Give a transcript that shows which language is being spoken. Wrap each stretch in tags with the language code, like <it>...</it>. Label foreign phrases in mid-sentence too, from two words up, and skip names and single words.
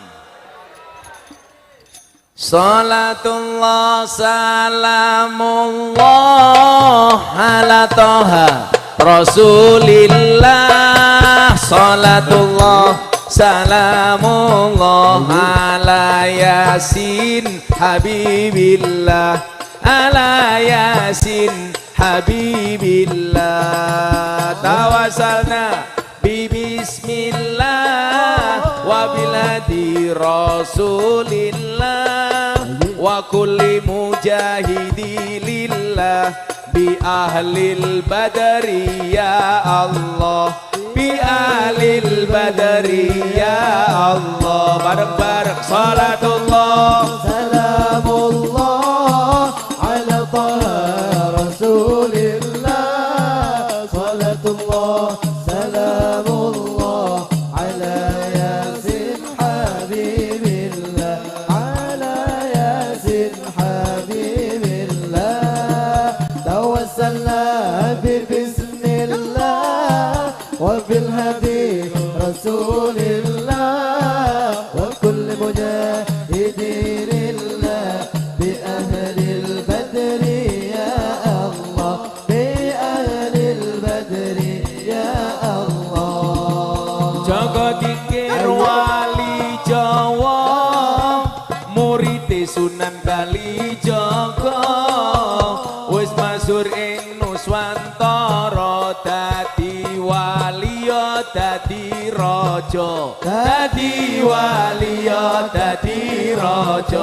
<ar>صلاة الله سلام الله على طه رسول الله. صلاة الله سلام الله على يس حبيب الله. على يس حبيب الله. توسلنا بسم الله وبلادي رسول الله وكل مجاهدي لله بأهل البدر يا الله، بأهل البدر يا الله. Bareng-bareng صلاة الله سلام الله على طه رسول الله. صلاة الله سلام الله على يس حبيب الله. على يس حبيب الله. توسلنا بسم الله وبالهادي رسول الله وكل مجاهدين لله بأهل البدر يا الله، بأهل البدر يا الله.</ar> <jv>Joko Tingkir wali Jawa, murid Sunan Kalijaga, wis masyhur ing Nuswantara, dadi wali ya dadi raja, dadi wali ya dadi raja.</jv>